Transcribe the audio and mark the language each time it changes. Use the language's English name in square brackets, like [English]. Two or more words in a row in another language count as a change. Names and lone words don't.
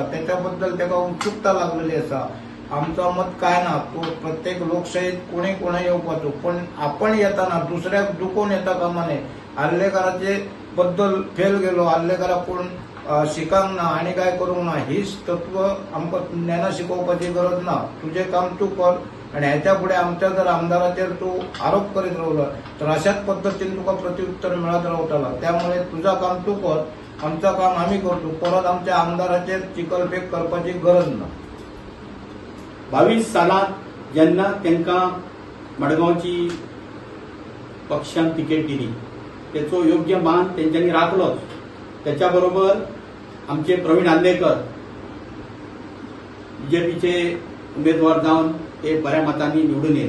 [Konkani] त्याच्या बद्दल तेका उत्सुकता लागलेली आसा. आमचं मत काय ना, तो प्रत्येक लोकशाहीत कोणी येवपाचो पण आपण येताना दुसऱ्याक दुखोवन येता कामा नये. आल्लेकराचे बद्दल फेल गेलो, आल्लेकराक कोण शिकांक ना आनी काय करूंक ना हीच तत्व आमकां ज्ञाना शिकोवपाची गरज ना. तुजें काम तूं कर आणि ह्याच्या पुढे आमच्या जर आमदाराचेर तूं आरोप करीत रावलो तर अशाच पद्धतीने तुका प्रत्युत्तर मिळत रावतला. [Marathi] त्यामुळे तुझं काम तूं कर, आमचं काम आम्ही करतो. [Konkani] परत आमच्या आमदाराचेर चिकलफेक करपाची गरज ना. 22 सालात जेन्ना तांकां मडगांवची पक्षान तिकेट दिली तेचो योग्य मान तेंच्यांनी राखलोच. [Marathi] त्याच्या बरोबर आमचे प्रवीण आल्लेकर बीजेपीचे उमेदवार जावन ते बऱ्या मतांनी निवडून येले.